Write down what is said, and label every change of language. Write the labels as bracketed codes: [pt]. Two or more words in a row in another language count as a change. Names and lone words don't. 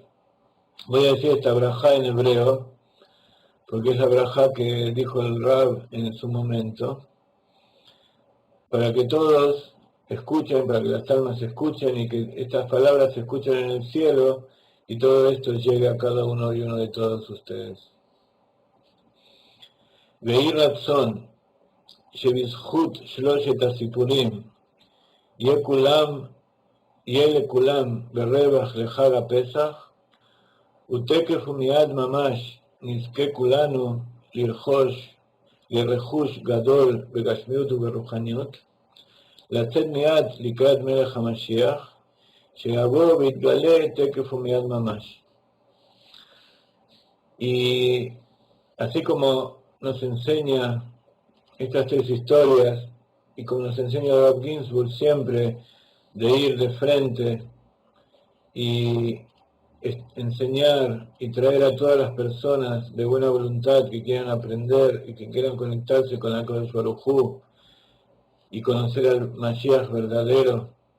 [es] Voy a decir esta brajá en hebreo, porque es la brajá que dijo el Rab en su momento, para que todos escuchen, para que las almas escuchen y que estas palabras se escuchen en el cielo y todo esto llegue a cada uno y uno de todos ustedes. [he] ויהי רצון, שבזכות שלושת הסיפורים יהיה לכולם ברווח לחג הפסח, ותקף ומיד ממש נזכה כולנו לרכוש גדול בגשמיות וברוחניות, לצאת מיד לקראת מלך המשיח, שיבוא ויתגלה תקף ומיד ממש. [es] Y así como nos enseña estas tres historias, y como nos enseña Rav Ginsburg siempre, de ir de frente y enseñar y traer a todas las personas de buena voluntad que quieran aprender y que quieran conectarse con [he] הקדוש ברוך הוא [es] y conocer al Mashiach verdadero